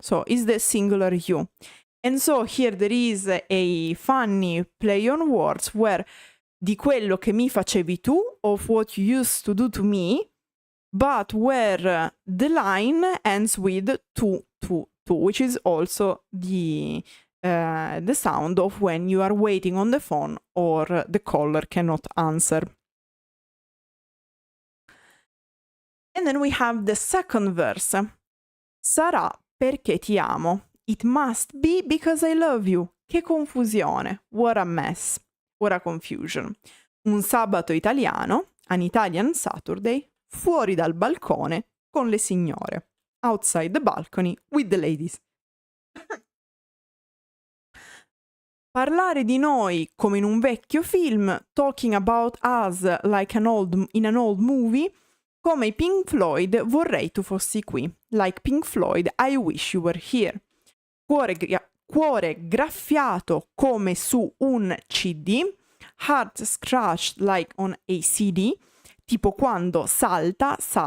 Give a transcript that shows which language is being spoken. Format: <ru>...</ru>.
<en>So is the singular you. And so here there is a funny play on words where</en> <it>di quello che mi facevi tu,</it> <en>of what you used to do to me, but where the line ends with tu, which is also the sound of when you are waiting on the phone or the caller cannot answer. And then we have the second verse.</en> <it>Sarà perché ti amo.</it> <en>It must be because I love you.</en> <it>Che confusione.</it> <en>What a mess. What a confusion.</en> <it>Un sabato italiano,</it> <en>an Italian Saturday,</en> <it>fuori dal balcone con le signore.</it> <en>Outside the balcony with the ladies.</en> <it>Parlare di noi come in un vecchio film,</it> <en>talking about us like in an old movie,</en> <it>come i Pink Floyd vorrei tu fossi qui.</it> <en>Like Pink Floyd, I wish you were here.</en> <it>Cuore graffiato come su un CD,</it> <en>heart scratched like on a CD,</en> <it>tipo quando salta.</it>